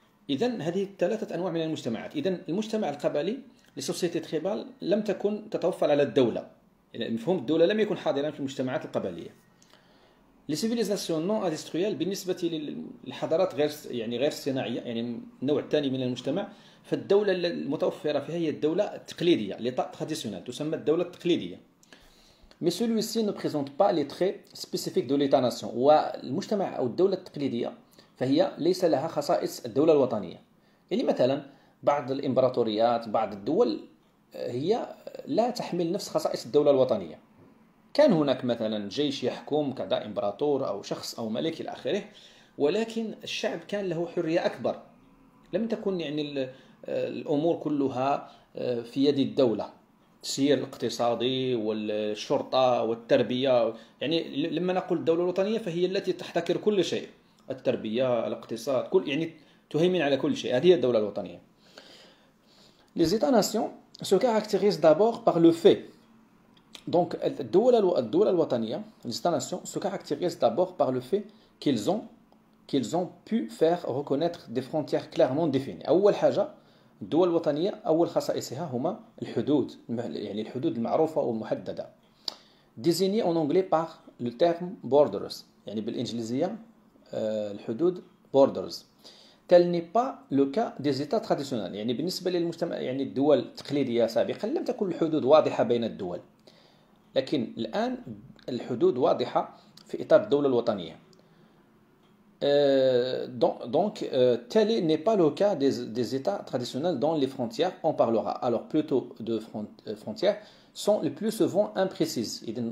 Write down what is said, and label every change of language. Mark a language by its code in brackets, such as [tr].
[ar] إذن هذه 3 أنواع من المجتمعات. إذن المجتمع القبلي [fr] لسوسيتي تريبال [ar] لم تكن تتوفر على الدولة، يعني مفهوم الدولة لم يكن حاضرا في المجتمعات القبلية. [fr] لسيفيليزاسيون نون اندستريال، [ar] بالنسبة للحضارات غير الصناعية، يعني النوع الثاني من المجتمع، فالدولة المتوفرة فيها هي الدولة التقليدية، [fr] ليتا تراديسيونال، [ar] تسمى الدولة التقليدية. [fr] Mais celui-ci ne présente pas les traits spécifiques de l'État-nation. [ar] والمجتمع أو الدولة التقليدية فهي ليس لها خصائص الدولة الوطنية. يعني مثلا بعض الإمبراطوريات، بعض الدول هي لا تحمل نفس خصائص الدولة الوطنية. كان هناك مثلا جيش يحكم كذا، إمبراطور أو شخص أو ملك إلى آخره، ولكن الشعب كان له حرية أكبر. لم تكن يعني الأمور كلها في يد الدولة، التسيير الاقتصادي والشرطة والتربية. يعني لما نقول الدولة الوطنية فهي التي تحتكر كل شيء، التربية، الاقتصاد، يعني تهيمن على كل شيء. هذه هي الدولة الوطنية. [fr] Les États-nations se caractérisent d'abord par le fait. Donc [ar] الدولة الوطنية، [fr] les États-nations se caractérisent d'abord par le fait qu'ils ont pu faire reconnaître des frontières clairement définies. [ar] أول حاجة الدول الوطنية أول خصائصها هما الحدود، يعني الحدود المعروفة والمحددة. [fr] désigné en anglais par le terme borders، [ar] يعني بالإنجليزية الحدود [fr] borders. tel n'est pas le cas des États traditionnels. [ar] يعني بالنسبة للمجتمع، يعني الدول التقليدية سابقا لم تكن الحدود واضحة بين الدول، لكن الآن الحدود واضحة في إطار الدولة الوطنية. [fr] Donc, tel n'est pas le cas des États traditionnels dont les frontières, on parlera alors plutôt de frontières, sont le plus souvent imprécises.